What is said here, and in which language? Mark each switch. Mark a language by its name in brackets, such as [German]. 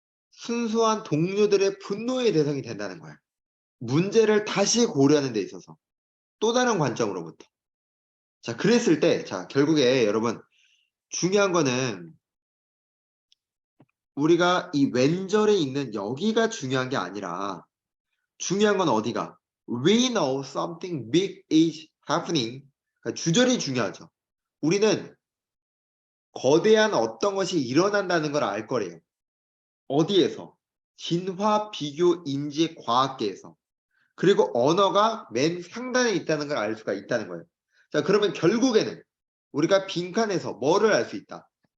[Korean] 순수한 동료들의 분노의 대상이 된다는 거야. 문제를 다시 고려하는 데 있어서 또 다른 관점으로부터. 자, 그랬을 때, 자, 결국에 여러분 중요한 거는 우리가 이 왼절에 있는 여기가 중요한 게 아니라 중요한 건 어디가? [English] We know something big is happening. [Korean] 그러니까 주절이 중요하죠. 우리는 거대한 어떤 것이 일어난다는 걸 알 거래요. 어디에서? 진화, 비교, 인지, 과학계에서. 그리고 언어가 맨 상단에 있다는 걸 알 수가 있다는 거예요. 자, 그러면 결국에는 우리가 빈칸에서 뭐를 알 수 있다?